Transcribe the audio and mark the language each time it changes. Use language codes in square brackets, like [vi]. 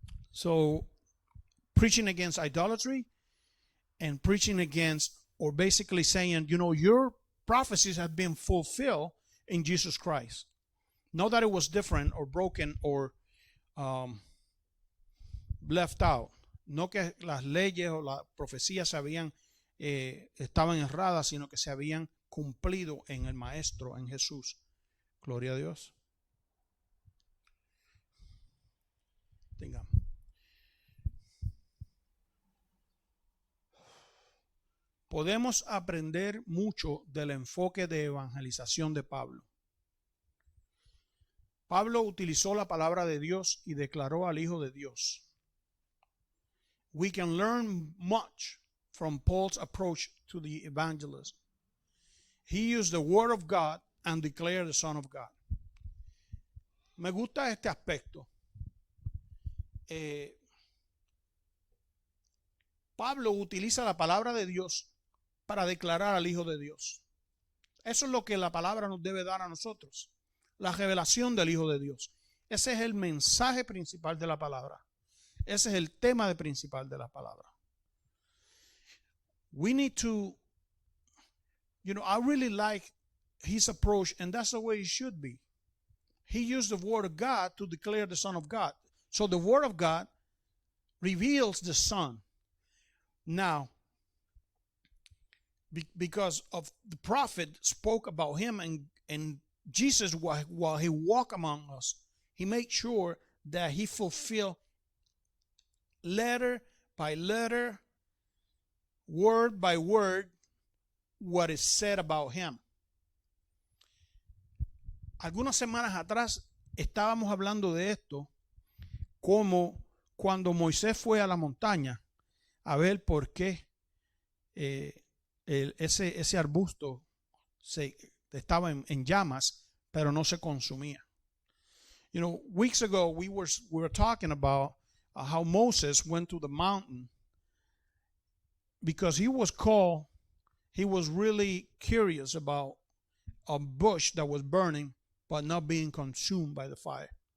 [en] So preaching against idolatry and preaching against, or basically saying, you know, your prophecies have been fulfilled in Jesus Christ. Not that it was different or broken or left out. [es] No que las leyes o las profecías se habían estaban erradas, sino que se habían cumplido en el Maestro, en Jesús. Gloria a Dios. Tengamos. Podemos aprender mucho del enfoque de evangelización de Pablo. Pablo utilizó la palabra de Dios y declaró al Hijo de Dios. [en] We can learn much from Paul's approach to the evangelism. He used the word of God and declared the Son of God. [es] Me gusta este aspecto. Pablo utiliza la palabra de Dios para declarar al Hijo de Dios. Eso es lo que la palabra nos debe dar a nosotros. La revelación del Hijo de Dios. Ese es el mensaje principal de la palabra. Ese es el tema principal de la palabra. [en] We need to, you know, I really like his approach, and that's the way it should be. He used the word of God to declare the Son of God. So the word of God reveals the Son. Now, because of the prophet spoke about him, and Jesus, while he walked among us, he made sure that he fulfilled letter by letter, word by word, what is said about him. [es] Algunas semanas atrás estábamos hablando de esto, como cuando Moisés fue a la montaña a ver por qué ese arbusto estaba en llamas, pero no se consumía. [en] You know, weeks ago we were talking about how Moses went to the mountain because he was really curious about a bush that was burning but not being consumed by the fire.